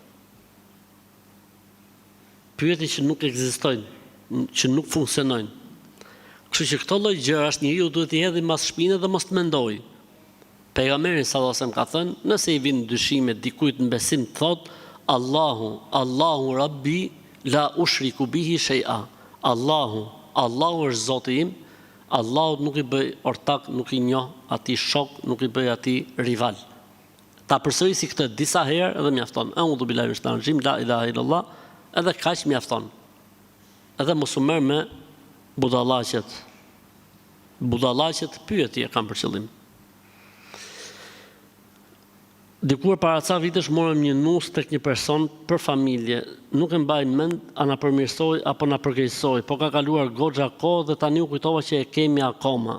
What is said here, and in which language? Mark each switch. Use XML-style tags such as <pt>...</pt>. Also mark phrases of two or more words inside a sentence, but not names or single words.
<sq>Pyetje që nuk ekzistojnë, që nuk funksionojnë. Kështu që këto lloj gjërash njeriu duhet i hedhë mas shpinës dhe mos të mendojë. Pejgamberi</sq> <ar>صلى الله عليه وسلم</ar> <sq>ka thënë, nëse i vin dyshime dikujt në besim, thot,</sq> <ar>الله ربي لا أشرك به شيئا.</ar> <sq>Allahu është Zoti im, Allahu nuk i bëj ortak, nuk i njoh atij shok, nuk i bëj atij rival. Ta përsërisi këtë disa herë edhe mjafton.</sq> <ar>أعوذ بالله من الشيطان الرجيم لا إله إلا الله,</ar> <sq>edhe kaq mjafton. Edhe mos u merr me budallaqet. Budallaqet pyetje kanë për qëllim. Dikur para ca vitesh morëm një nus tek një person për familje, nuk e mbaj mend a na përmirësoi apo na përkeqësoi, po ka kaluar goxha kohë dhe tani u kujtova që e kemi akoma.</sq>